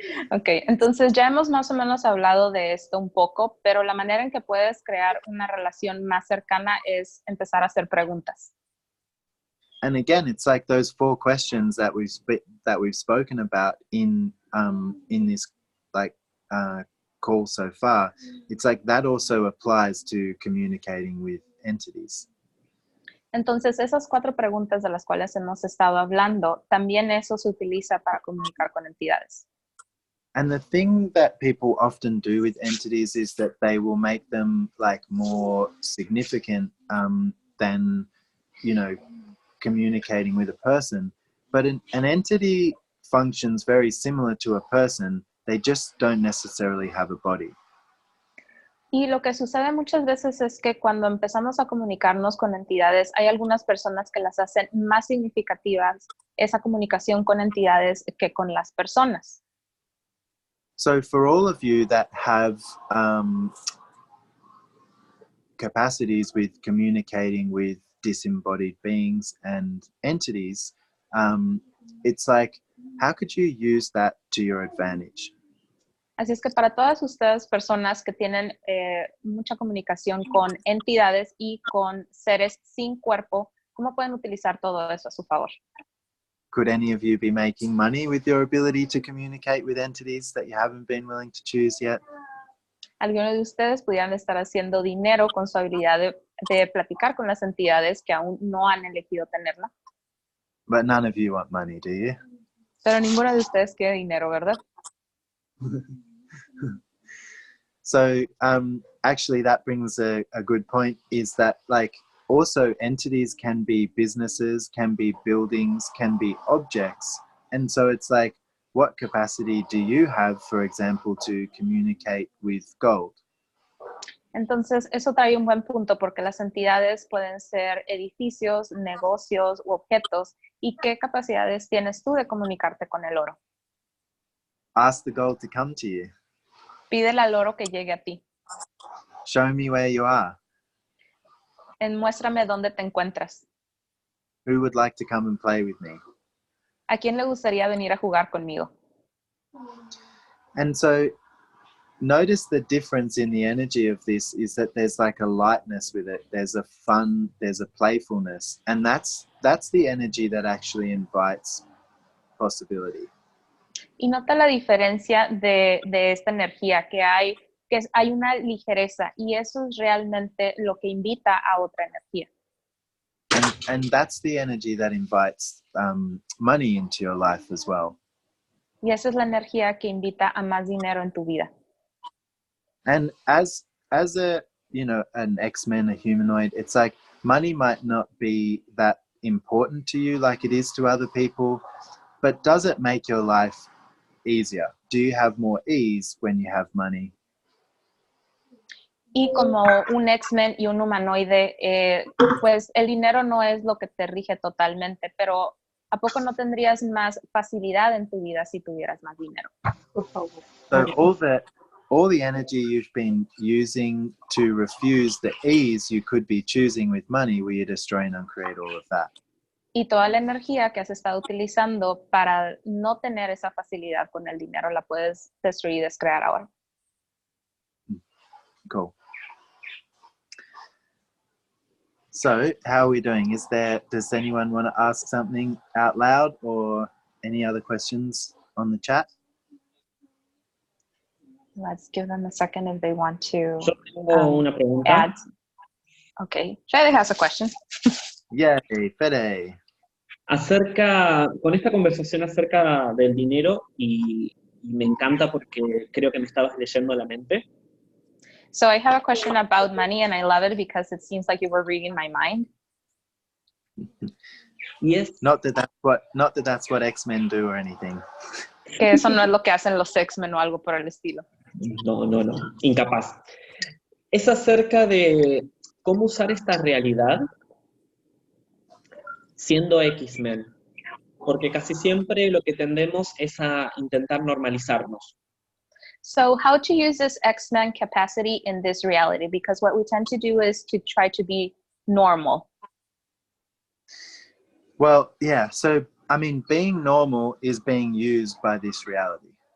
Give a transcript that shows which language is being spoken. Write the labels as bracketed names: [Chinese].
[Spanish] Ok, entonces ya hemos más o menos hablado de esto un poco, pero la manera en que puedes crear una relación más cercana es empezar a hacer preguntas. [English] And again, it's like those 4 questions that we've spoken about in this like call so far. It's like that also applies to communicating with entities. [Spanish] Entonces, esas 4 preguntas de las cuales hemos estado hablando, también eso se utiliza para comunicar con entidades. [English] And the thing that people often do with entities is that they will make them like more significant than, you know, communicating with a person. But an entity functions very similar to a person. They just don't necessarily have a body. [Spanish] Y lo que sucede muchas veces es que cuando empezamos a comunicarnos con entidades, hay algunas personas que las hacen más significativas esa comunicación con entidades que con las personas. [English] So for all of you that have capacities with communicating with disembodied beings and entities, it's like, how could you use that to your advantage? [Spanish] Así es que para todas ustedes, personas que tienen mucha comunicación con entidades y con seres sin cuerpo, ¿cómo pueden utilizar todo eso a su favor? [English] Could any of you be making money with your ability to communicate with entities that you haven't been willing to choose yet? [Spanish] Algunos de ustedes pudieran estar haciendo dinero con su habilidad de platicar con las entidades que aún no han elegido tenerla. [English] But none of you want money, do you? [Spanish] Pero ninguno de ustedes quiere dinero, ¿verdad? [English] So actually that brings a good point, is that like also entities can be businesses, can be buildings, can be objects. And so it's like, what capacity do you have, for example, to communicate with gold? [Spanish] Entonces, eso trae un buen punto porque las entidades pueden ser edificios, negocios u objetos. ¿Y qué capacidades tienes tú de comunicarte con el oro? [English] Ask the gold to come to you. [Spanish] Pídele al oro que llegue a ti. [English] Show me where you are. [Spanish] Muéstrame dónde te encuentras. [English] Who would like to come and play with me? [Spanish] ¿A quién le gustaría venir a jugar conmigo? [English] And so notice the difference in the energy of this is that there's like a lightness with it. There's a fun, there's a playfulness. And that's the energy that actually invites possibility. [Spanish] Y nota la diferencia de esta energía hay una ligereza y eso es realmente lo que invita a otra energía. [English] And that's the energy that invites money into your life as well. [Spanish] Y esa es la energía que invita a más dinero en tu vida. [English] And as a, you know, an X-Men, a humanoid, it's like money might not be that important to you like it is to other people, but does it make your life easier? Do you have more ease when you have money? [Spanish] Y como un X-Men y un humanoide, pues el dinero no es lo que te rige totalmente, pero ¿a poco no tendrías más facilidad en tu vida si tuvieras más dinero? [English] So all the energy you've been using to refuse the ease you could be choosing with money, will you destroy and uncreate all of that? [Spanish] Y toda la energía que has estado utilizando para no tener esa facilidad con el dinero la puedes destruir y descrear ahora. [English] Cool. So, how are we doing? Does anyone want to ask something out loud or any other questions on the chat? Let's give them a second if they want to [Spanish] Yo tengo una pregunta. [English] add. Okay, Fede has a question. Yay, Fede. [Spanish] Con esta conversación acerca del dinero, y me encanta porque creo que me estabas leyendo la mente. [English] So I have a question about money and I love it because it seems like you were reading my mind. [Spanish] Y es, [English] Not that that's what X-Men do or anything. [Spanish] Que eso no es lo que hacen los X-Men o algo por el estilo. no, incapaz. Es acerca de cómo usar esta realidad siendo X-Men. Porque casi siempre lo que tendemos es a intentar normalizarnos. [English] So how to use this X-Men capacity in this reality? Because what we tend to do is to try to be normal. Well, yeah. So, I mean, being normal is being used by this reality.